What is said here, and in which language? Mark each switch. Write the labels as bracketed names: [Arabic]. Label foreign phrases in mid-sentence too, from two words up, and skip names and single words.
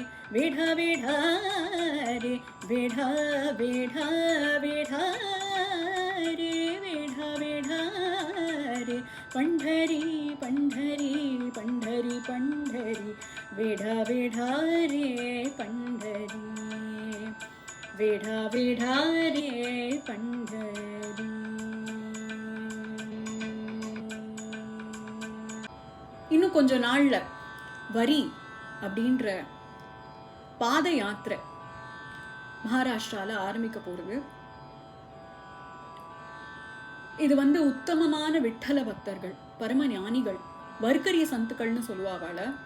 [Marathi] वेढा वेढा रे, वेढा वेढा वेढा रे, वेढा वेढा रे पंढरी पंढरी पंढरी पंढरी, वेढा वेढा रे पंढरी, वेढा वेढा रे पंढरी। [Tamil] இன்னும் கொஞ்ச நாள்ல வரி அப்படின்ற பாத யாத்திரை மகாராஷ்டிரால ஆரம்பிக்க போறது. இது உத்தமமான விட்டல பக்தர்கள், பரம ஞானிகள், வர்க்கரிய சந்துக்கள்னு சொல்லுவாவாள.